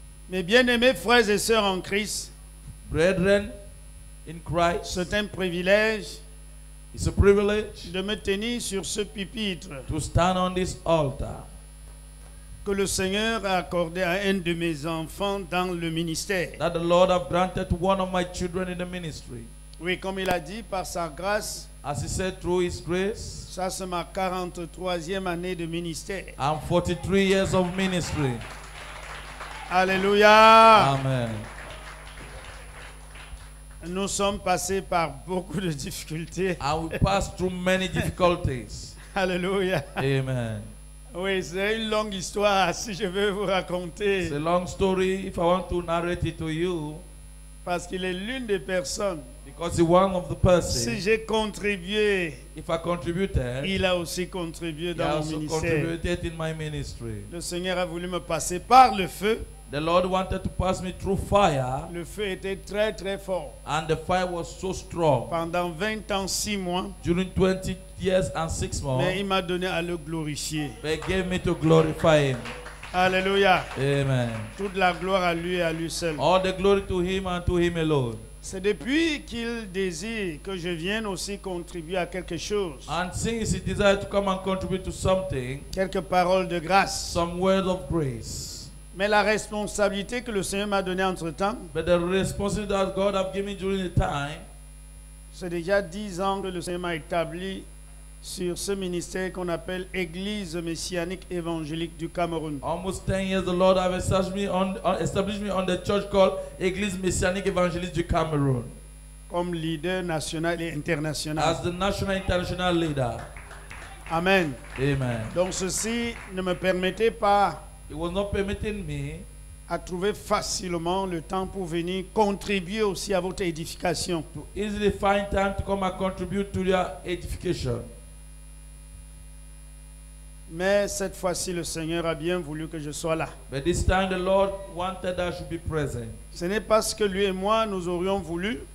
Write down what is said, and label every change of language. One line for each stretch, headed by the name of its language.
French: Mes bien-aimés frères et sœurs en Christ,
English: Brethren in Christ,
French: c'est un privilège
English: it's a privilege
French: de me tenir sur ce pupitre
English: to stand on this altar
French: que le Seigneur a accordé à un de mes enfants dans le ministère.
English: that the Lord have granted to one of my children in the ministry.
French: Oui, comme il a dit, par sa grâce,
English: As He said, through His grace,
French: ça c'est ma 43e année de ministère.
English: I'm 43 years of ministry.
French: Alléluia.
English: Amen.
French: Nous sommes passés par beaucoup de difficultés.
English: And we passed through many difficulties.
French: Alléluia.
English: Amen.
French: Oui, c'est une longue histoire si je veux vous raconter.
English: It's a long story if I want to narrate it to you,
French: Parce qu'il est l'une des personnes.
English: because he's one of the
French: Si
English: persons.
French: j'ai contribué,
English: If I contributed,
French: il a aussi contribué
English: he
French: dans mon
English: also
French: ministère.
English: contributed in my ministry.
French: Le Seigneur a voulu me passer par le feu.
English: The Lord wanted to pass me through fire,
French: Le feu était très très fort.
English: and the fire was so strong.
French: Pendant 20 ans, 6 mois,
English: During 20 years and 6
French: mais il
English: months,
French: m'a donné à le glorifier.
English: they gave me to glorify Him.
French: Alléluia.
English: Amen.
French: Toute la gloire à lui et à lui seul.
English: All the glory to Him and to Him alone.
French: C'est depuis qu'il désire que je vienne aussi contribuer à quelque chose.
English: And since He desired to come and contribute to something,
French: Quelques paroles de grâce.
English: some words of grace.
French: Mais la responsabilité que le Seigneur m'a donnée entre-temps,
English: But the responsibility that God have given during the time,
French: c'est déjà 10 ans que le Seigneur m'a établi sur ce ministère qu'on appelle Église messianique évangélique du Cameroun.
English: almost 10 years the Lord have established me on the church called Église Messianique Évangéliste du Cameroun.
French: comme leader national et international.
English: as the national international leader.
French: Amen.
English: Amen.
French: Donc ceci ne me permettait pas
English: It was not permitting me
French: à trouver facilement le temps pour venir contribuer aussi à votre édification.
English: to easily find time to come and contribute to your edification.
French: Mais cette fois-ci, le Seigneur a bien voulu que je sois là.
English: But this time the Lord wanted that I should be present.
French: Ce n'est pas ce que lui et moi nous aurions voulu,